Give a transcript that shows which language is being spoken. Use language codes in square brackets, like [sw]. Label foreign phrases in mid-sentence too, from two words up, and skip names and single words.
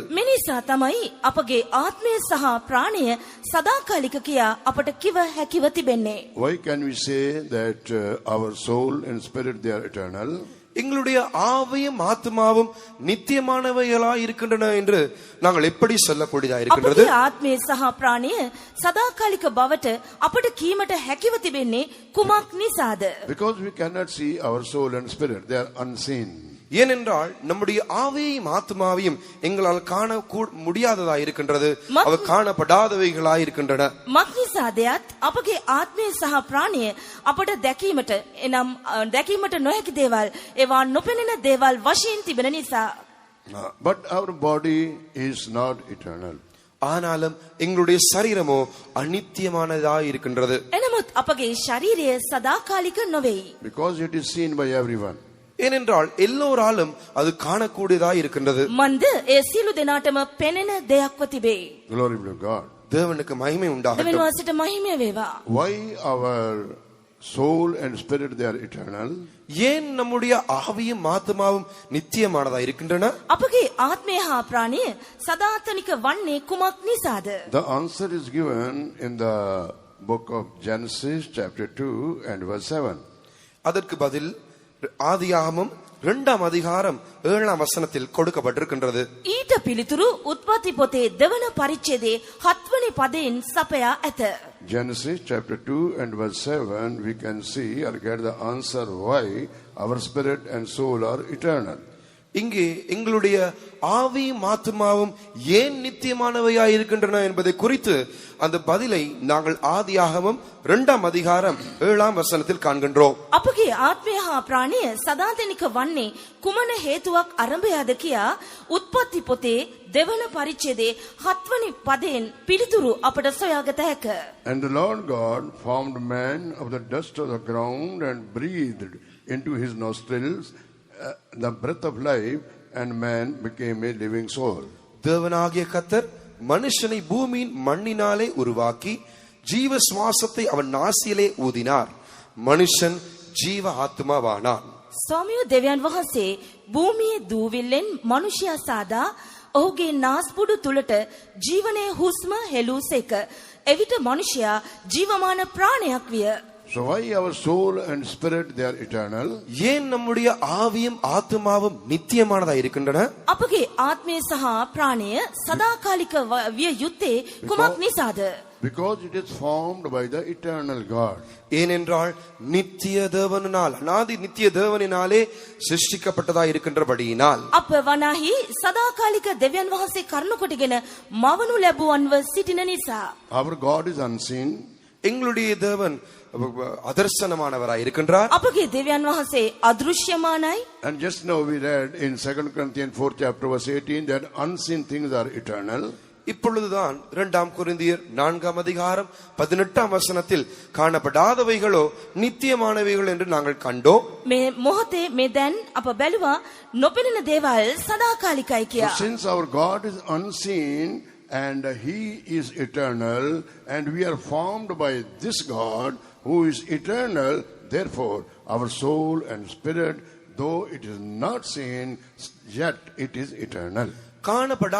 [si] මිනිසා තමයි අපගේ ආත්මය සහ ප්‍රාණය සදාකාලික කියා අපට කිව හැකිව තිබෙන්නේ. [en] Why can we say that our soul and spirit, they are eternal? [ta] எங்களுடைய ஆவியும் ஆத்மாவும் நித்தியமானவைகளா இருக்கின்றன என்று நாங்கள் எப்படி சொல்லக்கூடியதா இருக்கிறது? [si] අපගේ ආත්මය සහ ප්‍රාණය සදාකාලික බවට අපට කීමට හැකිව තිබෙන්නේ කුමක් නිසාද? [en] Because we cannot see our soul and spirit, they are unseen. [ta] ஏனென்றால் நம்முடைய ஆவியையும் ஆத்மாவையும் எங்களால் காண முடியாததா இருக்கின்றது, அவை காணப்படாதவைகளா இருக்கின்றன. [si] මක්නිසාදයත් අපගේ ආත්මය සහ ප්‍රාණය අපට දැකීමට, එනම් දැකීමට නොහැකි දේවල්, ඒවා නොපෙනෙන දේවල් වශයෙන් තිබෙන නිසා. [en] But our body is not eternal. [ta] ஆனாலும் எங்களுடைய சரீரமோ அநித்தியமானதா இருக்கின்றது. [si] එනමුත් අපගේ ශරීරය සදාකාලික නොවේයි. [en] Because it is seen by everyone. [ta] ஏனென்றால் எல்லோராலும் அது காணக்கூடியதா இருக்கின்றது. [si] මන්ද ඒ සියලු දෙනාටම පෙනෙන දෙයක්ව තිබේ. [en] Glory be to God. [ta] தேவனுக்கு மகிமை உண்டாகட்டும். [si] දෙවියන් වහන්සේට මහිමය වේවා. [en] Why our soul and spirit, they are eternal? [ta] ஏன் நம்முடைய ஆவியும் ஆத்மாவும் நித்தியமானதா இருக்கின்றன? [si] අපගේ ආත්මය හා ප්‍රාණය සදාතනික වන්නේ කුමක් නිසාද? [en] The answer is given in the book of Genesis chapter 2 and verse 7. [ta] அதற்கு பதில் ஆதியாகமம் 2ஆம் அதிகாரம் 7ஆம் வசனத்தில் கொடுக்கப்பட்டிருக்கின்றது. [si] ඊට පිළිතුරු උත්පත්ති පොතේ දෙවන පරිච්ඡේදයේ 7 වෙනි පදයෙන් සපයා ඇත. [en] Genesis chapter 2 and verse 7, we can see or get the answer why our spirit and soul are eternal. [ta] இங்கே எங்களுடைய ஆவியும் ஆத்மாவும் ஏன் நித்தியமானவையாய் இருக்கின்றன என்பதை குறித்து அந்த பதிலை நாங்கள் ஆதியாகமம் 2ஆம் அதிகாரம் 7ஆம் வசனத்தில் காண்கின்றோம். [si] අපගේ ආත්මය හා ප්‍රාණය සදාතනික වන්නේ කුමන හේතුවක් අරඹයාද කියා උත්පත්ති පොතේ දෙවන පරිච්ඡේදයේ 7 වෙනි පදයෙන් පිළිතුරු අපට සොයාගත හැක. [en] And the Lord God formed man of the dust of the ground and breathed into his nostrils the breath of life, and man became a living soul. [ta] தேவனாகிய கர்த்தர் மனுஷனை பூமியின் மண்ணினாலே உருவாக்கி ஜீவ சுவாசத்தை அவன் நாசியிலே ஊதினார், மனுஷன் ஜீவ ஆத்மாவானான். [si] ස්වාමියෝ දෙවියන් වහන්සේ භූමියේ දූවිල්ලෙන් මනුෂ්‍යයා සාදා ඔහුගේ නාස්පුඩු තුලට ජීවනයේ හුස්ම හෙළූසේක. එවිට මනුෂ්‍යයා ජීවමාන ප්‍රාණයක් විය. [en] So why our soul and spirit, they are eternal? [ta] ஏன் நம்முடைய ஆவியும் ஆத்மாவும் நித்தியமானதா இருக்கின்றன? [si] අපගේ ආත්මය සහ ප්‍රාණය සදාකාලික විය යුත්තේ කුමක් නිසාද? [en] Because it is formed by the eternal God. [ta] ஏனென்றால் நித்திய தேவனால், அநாதி நித்திய தேவனினாலே சிருஷ்டிக்கப்பட்டதா இருக்கின்றபடியினால். [si] අප වනාහි සදාකාලික දෙවියන් වහන්සේ කරුණු කොටගෙන මවනු ලැබුවන්ව සිටින නිසා. [en] Our God is unseen. [ta] எங்களுடைய தேவன் அதர்சனமானவராய் இருக்கின்றார். [si] අපගේ දෙවියන් වහන්සේ අදෘශ්‍යමානයි. [en] And just now we read in 2 Corinthians 4 chapter verse 18 that unseen things are eternal. [ta] இப்பொழுதுதான் 2ஆம் கொரிந்தியர் 4ஆம் அதிகாரம் 18ஆம் வசனத்தில் காணப்படாதவைகளோ நித்தியமானவைகள் என்று நாங்கள் கண்டோம். [si] මේ මොහොතේ මේ දැන් අප බැලුවා නොපෙනෙන දේවල් සදාකාලිකයි කියා. [en] So since our God is unseen and he is eternal and we are formed by this God who is eternal, therefore our soul and spirit, though it is not seen, yet it is eternal.